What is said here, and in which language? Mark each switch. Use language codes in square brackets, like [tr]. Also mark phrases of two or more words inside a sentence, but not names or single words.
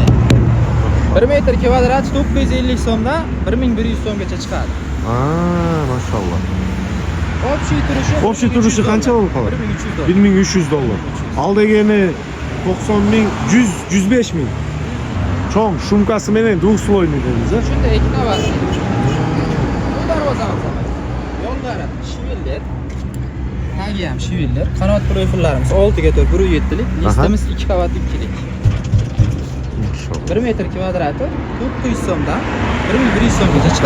[uz] 1 metr kvadrat 950 so'mdan 1100 so'mgacha chiqadi. Maşallah. Общий turishi qancha bo'lib qoladi? $1300. [ky] Al degeni [uz] 90 ming, 105 ming. [ky] Cho'ng shumkasi menen двухслойный dedingiz a? [uz] Shunday 2 qavat. Bu darvozamiz ham. Yonlari shiviller. Tagi ham shiviller. Qanot profillarimiz 6 ga 4 1.7lik. Listimiz 2 qavat 2lik. 1 metr kvadrati 900 so'mdan 1100 so'mgacha chiqadi.